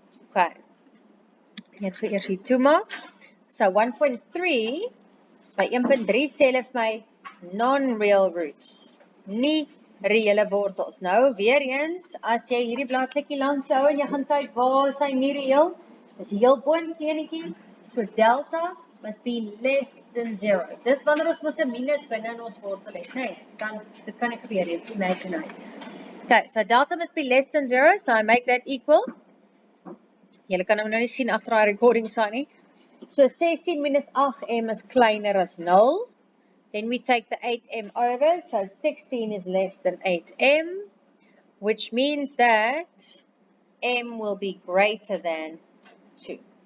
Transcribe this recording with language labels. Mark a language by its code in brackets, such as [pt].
[af] Okay. Net gou eers hier toemaak. So 1.3 by 1.3 sê hulle vir my [en] non-real roots. [af] Nie reële wortels. Nou weer eens, as jy hierdie bladsytjie langs hou en jy gaan kyk waar is hy nie reël, dis heel boonste enetjie. [en] So delta must be less than 0. [af] Dis wanneer ons mos 'n minus binne in ons wortel het, nee, dit kan nie gebeur nie, [en] it's imaginary. Okay, so delta must be less than 0, so I make that equal. [af] Julle kan nou nie sien agter daai recording sign nie. So 16 minus 8m is kleiner as 0. [en] Then we take the 8m over, so 16 is less than 8m, which means that m will be greater than 2.